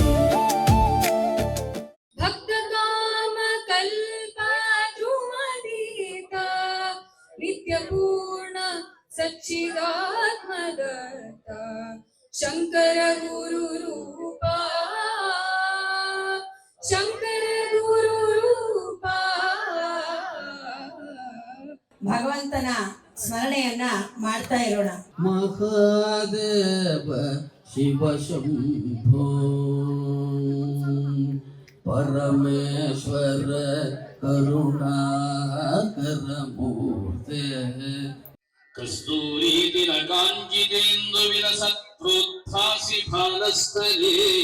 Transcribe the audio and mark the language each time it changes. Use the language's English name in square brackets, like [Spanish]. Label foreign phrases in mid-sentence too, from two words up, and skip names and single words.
[Sanskrit] भक्तकाम कल्पद्रुमदीता नित्यपूर्ण सच्चिदात्मदत्ता शंकर गुरु रूपा शंकर गुरु रूपा. [Kannada] ಭಗವಂತನ ಸ್ಮರಣೆಯನ್ನ ಮಾಡ್ತಾ ಇರೋಣ. [Sanskrit] ಮಹಾದೇವ ಶಿವ ಶಂಭೋ ಪರಮೇಶ್ವರ ಕರುಣಾಕರ ಮೂರ್ತೆ ಕಸ್ತೂರಿ ತಿಲಕಾಂಕಿತೇಂದು ವಿಲಸತ್ ಪ್ರೋತ್ಥಾಸಿ ಫಾಲಸ್ಥಲೇ